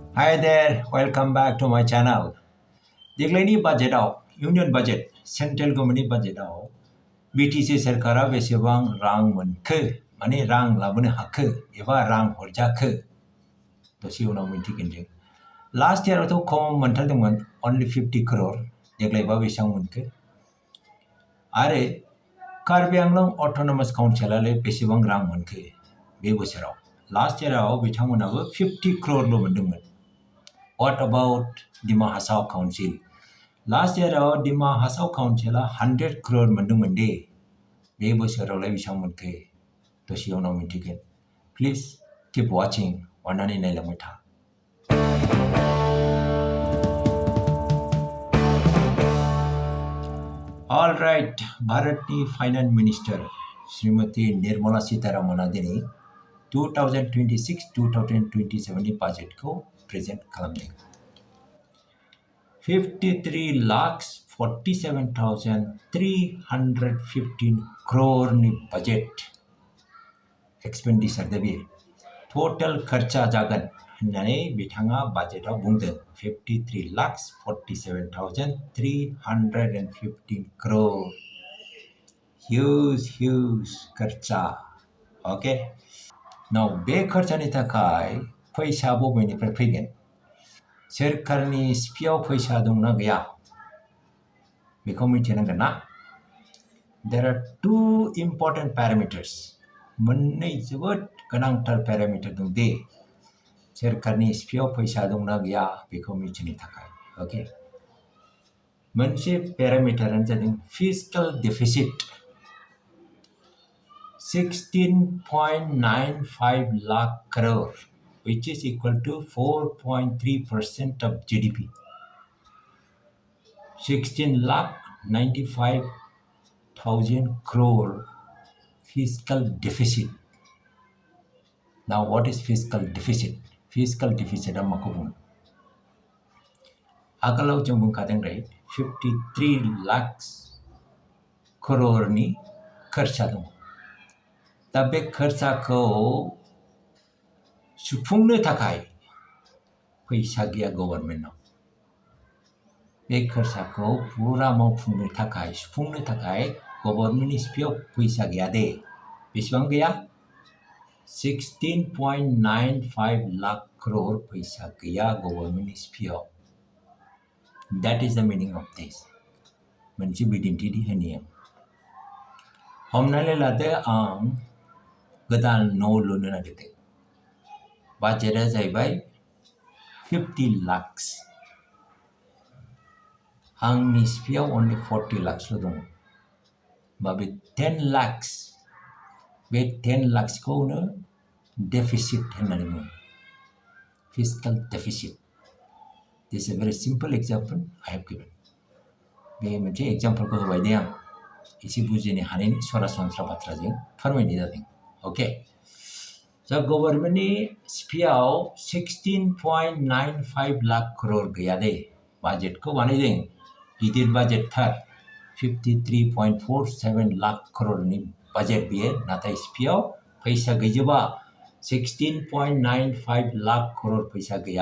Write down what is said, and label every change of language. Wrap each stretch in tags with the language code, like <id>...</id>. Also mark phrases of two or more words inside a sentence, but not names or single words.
<en>Hi there, welcome back to my channel.</en> <brx>देग्लायनि बाजेटआव इउनियन बाजेट सेन्ट्रेल गभर्नमेन्टनि बाजेटआव बिटिसि सरकारा बेसेबां रां मोनखो माने रां लाबोनो हाखो एबा रां हरजाखो दसे उनाव मिन्थिगोन जों लास्ट इयारावथ' खम मोनथारदोंमोन</brx> <en>only 50 crore</en> <brx>देग्लायबा बेसेबां मोनखो आरो कार्बि आंलं अट'नमास काउन्सिलालाय बेसेबां रां मोनखो बे बोसोराव लास्ट इयाराव बिथांमोनाबो 50 crore ल' मोनदोंमोन.</brx> <en>What about Dima Hasao Council? Last year,</en> <brx>Dima Hasao Council 100 crore मोनदोंमोन दे बे बोसोरावलाय बेसेबां मोनखो दसे उनाव मिन्थिगोन.</brx> <en>Please keep watching</en> <brx>अननानै नायलांबाय था.</brx> <en>All right,</en> <brx>भारतनि</brx> <en>finance minister</en> <brx>श्रीमती निर्मला सीतारामना दिनै 2026-2027 नि बाजेटखौ प्रेजेन्ट खालामदों. 53,47,315 crore नि</brx> <en>budget expenditure</en> <brx>बे टोटल खर्चा जागोन होननानै बिथाङा बाजेटआव बुंदों 53,47,315 crore.</brx> <en>Huge खर्चा. Okay.</en> <brx>Now बे खर्चानि थाखाय फैसा बबेनिफ्राय फैगोन? सोरखारनि सिपिआव फैसा दंना गैया बेखौ मिथिनांगोन ना.</brx> <en>There are two important parameters.</en> <brx>मोननै जोबोद गोनांथार पेरामिटार दं दे सोरखारनि सिपिआव फैसा दंना गैया बेखौ मिथिनो थाखाय.</brx> <en>ओके.</en> <brx>मोनसे पेरामिटारानो जादों</brx> <en>fiscal deficit 16.95 lakh crore which is equal to 4.3% of GDP. 16,95,000 crore fiscal deficit. Now what is fiscal deficit? Fiscal deficit</en> <brx>माखौ बुङो? आगोलाव जों बुंखादों राइट 53 lakhs crore नि खर्चा दं. दा बे खर्चाखौ सुफुंनो थाखाय फैसा गैया गभर्नमेन्टनाव. बे खर्चाखौ पुरा मावफुंनो थाखाय सुफुंनो थाखाय गभर्नमेन्टनि सिपिआव फैसा गैया दे. बेसेबां गैया? 16.95 lakh crore फैसा गैया गभर्नमेन्टनि सिपिआव.</brx> <en>That is the meaning of this.</en> <brx>मोनसे बिदिन्थि होनि आं. हमनानै लादो आं गोदान न' लुनो नागिरदों. बाजेटआ जाहैबाय 50 lakhs. आंनि सिपिआव only 40 lakhs ल' दङ. बा बे 10 lakhs बे 10 lakhsखौनो डेफिसिट होननानै बुङो.</brx> <en>fiscal deficit. This is a very simple example I have given.</en> <brx>बे मोनसे एग्जाम्पलखौ होबाय दे आं एसे बुजिनो हानायनि सरासनस्रा बाथ्राजों फोरमायनाय जादों. ओके. दा गभर्नमेन्टनि सिपिआव 16.95 लाख crore गैया दे. बाजेटखौ बानायदों गिदिर बाजेटथार 53.47 लाख crore नि बाजेट बियो नाथाय सिपिआव फैसा गैजोबा 16.95 लाख crore फैसा गैया.</brx>